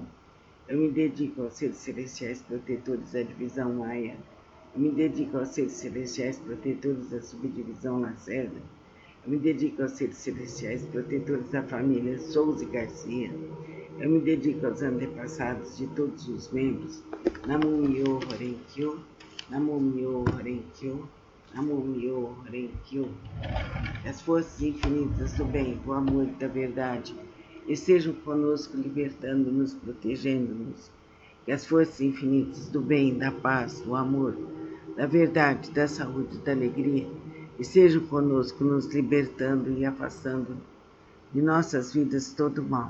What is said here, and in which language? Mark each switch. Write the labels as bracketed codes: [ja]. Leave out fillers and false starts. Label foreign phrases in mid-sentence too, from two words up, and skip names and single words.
[pt] Eu me dedico aos seres celestiais protetores da divisão Maia. Eu me dedico aos seres celestiais protetores da subdivisão Lacerda. Eu me dedico aos seres celestiais protetores da família Souza e Garcia. Eu me dedico aos antepassados de todos os membros. [ja] 南無妙法蓮華経、南無妙法蓮華経、南無妙法蓮華経. [pt] As forças infinitas do bem, do amor e da verdade estejam conosco, libertando-nos, protegendo-nos. Que as forças infinitas do bem, da paz, do amor, da verdade, da saúde e da alegria estejam conosco, nos libertando e afastando de nossas vidas todo mal.